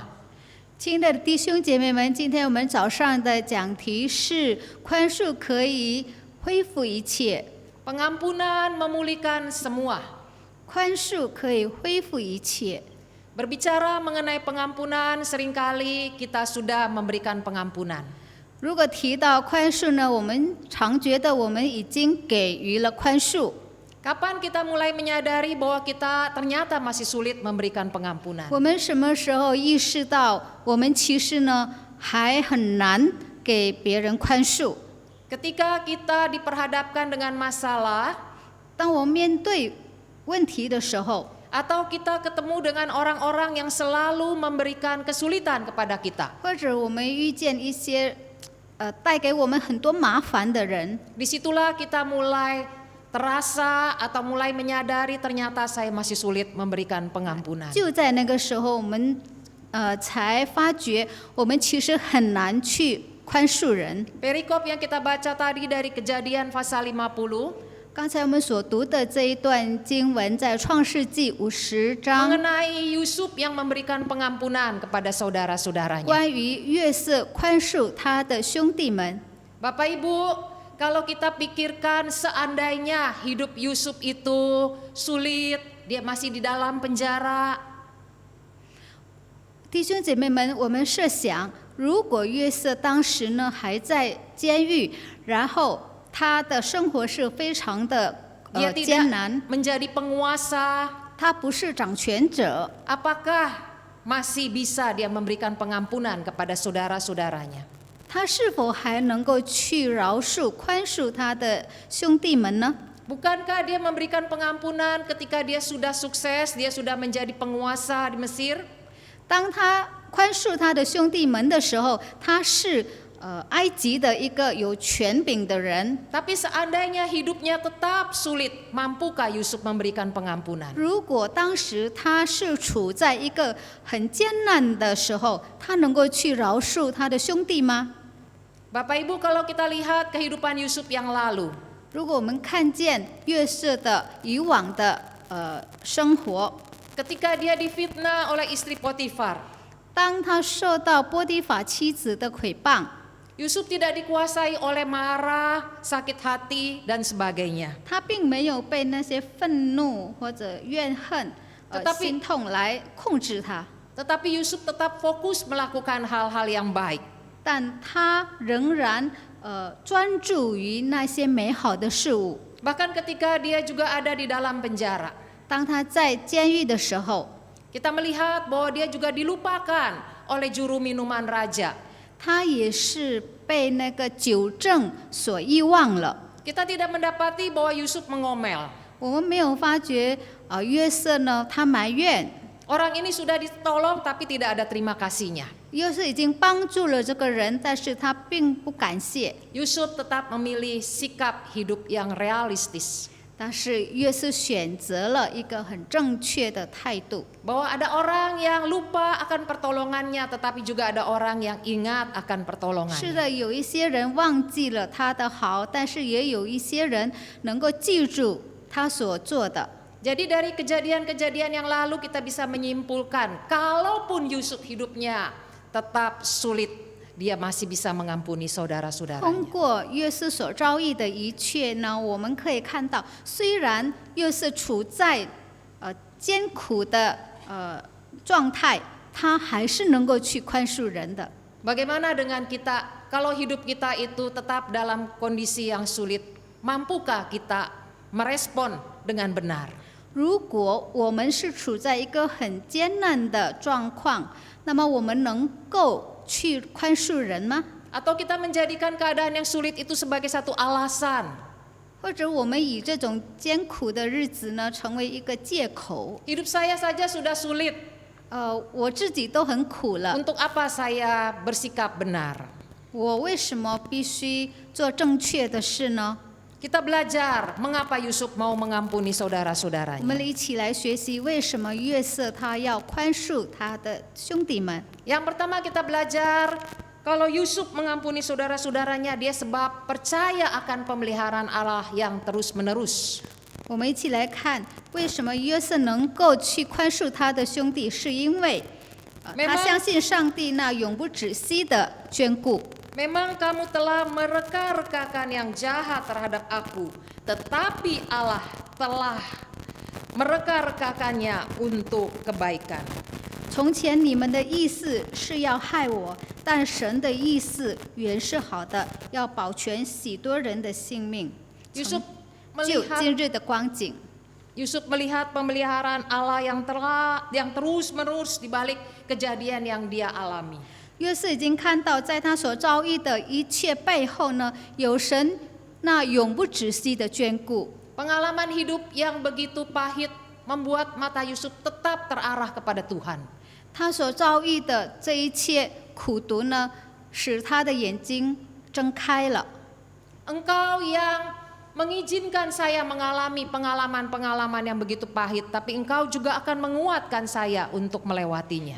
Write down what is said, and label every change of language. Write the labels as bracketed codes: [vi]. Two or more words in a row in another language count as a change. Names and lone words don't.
[zh] 亲爱的弟兄姐妹们，今天我们早上的讲题是宽恕可以恢复一切， [id] Pengampunan memulihkan semua. [zh] 宽恕可以恢复一切。 [id] Berbicara mengenai pengampunan, seringkali kita sudah memberikan pengampunan. [zh] 如果提到宽恕呢，我们常觉得我们已经给予了宽恕。 [id] Kapan kita mulai menyadari bahwa kita ternyata masih sulit memberikan pengampunan? [zh] 我们什么时候意识到我们其实呢还很难给别人宽恕？ [id] Ketika kita diperhadapkan dengan masalah, [zh] 当我们面对问题的时候， [id] atau kita ketemu dengan orang-orang yang selalu memberikan kesulitan kepada kita. [zh] 或者我们遇见一些带给我们很多麻烦的人。 [id] Disitulah kita mulai terasa atau mulai menyadari ternyata saya masih sulit memberikan pengampunan. [zh] 就在那个时候，我们才发觉我们其实很难去宽恕人。 [id] Perikop yang kita baca tadi dari Kejadian pasal 50 [zh] 刚才我们所读的这一段经文在创世纪50章， [id] mengenai Yusuf yang memberikan pengampunan kepada saudara-saudaranya. [zh] 关于约瑟宽恕他的兄弟们。 [id] Bapak Ibu, kalau kita pikirkan seandainya hidup Yusuf itu sulit, dia masih di dalam penjara, [zh] 弟兄姐妹们，我们设想，如果约瑟当时呢还在监狱，然后他的生活是非常的 [id] dia [zh] 艰 [id] tidak [zh] 难， [id] menjadi penguasa, [zh] 他不是掌权者， [id] apakah masih bisa dia memberikan pengampunan kepada saudara-saudaranya? [zh] 他是否还能够去饶恕、宽恕他的兄弟们呢？ [id] Bukankah dia memberikan pengampunan ketika dia sudah sukses, dia sudah menjadi penguasa di Mesir? [zh] 当他宽恕他的兄弟们的时候，他是埃及的一个有权柄的人。 [id] Tapi seandainya hidupnya tetap sulit, mampukah Yusuf memberikan pengampunan? [zh] 如果当时他是处在一个很艰难的时候，他能够去饶恕他的兄弟吗？ [id] Bapak Ibu, kalau kita lihat kehidupan Yusuf yang lalu, [zh] 如果我们看见约瑟的以往的生活， [id] ketika dia difitnah oleh istri Potifar, [zh] 当他受到波提法妻子的诽谤， [id] Yusuf tidak dikuasai oleh marah, sakit hati, dan sebagainya. [zh] 他并没有被那些愤怒或者怨恨、心痛来控制他， [id] Tetapi Yusuf tetap fokus melakukan hal-hal yang baik. [zh] 但他仍然专注于那些美好的事物。 [id] Bahkan ketika dia juga ada di dalam penjara, [zh] 当他在监狱的时候， [id] kita melihat bahwa dia juga dilupakan oleh juru minuman raja. [zh] 他也是被那个酒政所遗忘了。 [id] Kita tidak mendapati bahwa Yusuf mengomel. [zh] 我们没有发觉约瑟呢，他埋怨 [id] Orang ini sudah ditolong tapi tidak ada terima kasihnya. [zh] 约瑟已经帮助了这个人，但是他并不感谢。 [id] Yusuf tetap memilih sikap hidup yang realistis. [zh] 但是约瑟选择了一个很正确的态度， [id] Bahwa ada orang yang lupa akan pertolongannya, tetapi juga ada orang yang ingat akan [zh] 是 [id] pertolongannya. [zh] 的，有一些人忘记了他的好，但是也有一些人能够记住他所做的。 [id] Jadi dari kejadian-kejadian yang lalu kita bisa menyimpulkan, kalaupun Yusuf hidupnya tetap sulit, dia masih bisa mengampuni [zh] 通 [id] saudara-saudaranya. [zh] 过约瑟所遭遇的一切呢，我们可以看到，虽然约瑟处在艰苦的状态，他还是能够去宽恕人的。 [id] Bagaimana dengan kita, kalau hidup kita itu tetap dalam kondisi yang sulit, mampukah kita merespon dengan benar? [zh] 如果我们是处在一个很艰难的状况，那么我们能够去宽恕人吗？ [id] Atau kita menjadikan keadaan yang sulit itu sebagai satu alasan? [zh] 或者我们以这种艰苦的日子呢，成为一个借口？ [id] Hidup saya saja sudah sulit, [zh] 我自己都很苦了， [id] untuk apa saya bersikap benar? [zh] 我为什么必须做正确的事呢？ [id] Kita belajar mengapa Yusuf mau mengampuni [zh] 我们 [id] saudara-saudaranya. [zh] 一起来学习为什么约瑟他要宽恕他的兄弟们。 [id] Yang pertama kita belajar, kalau Yusuf mengampuni saudara-saudaranya, dia sebab percaya akan pemeliharaan Allah yang terus-menerus. [zh] 我们一起来看，为什么约瑟能够去宽恕他的兄弟，是因为他相信上帝那永不止息的眷顾。 [id] Memang kamu telah mereka-rekakan yang jahat terhadap aku, tetapi Allah telah mereka-rekakannya untuk kebaikan. [zh] 从前你们的意思是要害我，但神的意思原是好的，要保全许多人的性命。 [id] Yusuf [zh] 就 [id] melihat [zh] 今日的光景， [id] Yusuf melihat pemeliharaan Allah yang terus-menerus di balik kejadian yang dia alami. [zh] 约瑟已经看到，在他所遭遇的一切背后呢，有神那永不止息的眷顾。 [id] Pengalaman hidup yang begitu pahit membuat mata Yusuf tetap terarah kepada Tuhan. [zh] 他所遭遇的这一切苦毒呢，使他的眼睛睁开了。 [id] Engkau yang mengizinkan saya mengalami pengalaman-pengalaman yang begitu pahit, tapi Engkau juga akan menguatkan saya untuk melewatinya.